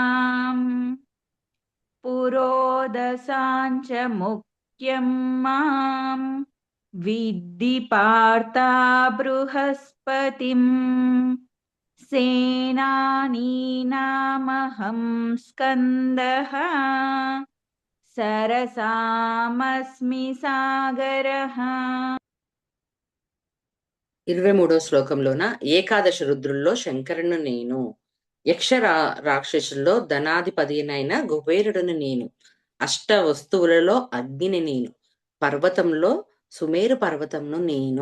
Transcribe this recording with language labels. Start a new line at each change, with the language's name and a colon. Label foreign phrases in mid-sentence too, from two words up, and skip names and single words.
Sanskrit: पुरोदसाञ्च मुख्यं मां विद्धि पार्था बृहस्पतिम् सेनानीनामहं स्कन्दः सरसामस्मि सागरः.
Telugu: 23వ శ్లోకంలోన ఏకాదశ రుద్రుల్లో శంకరుని నేను, యక్ష రాక్షసుల్లో ధనాధిపతినైన కుబేరుడుని నేను, అష్ట వస్తువులలో అగ్నిని నేను, పర్వతంలో సుమేరు పర్వతంను నేను.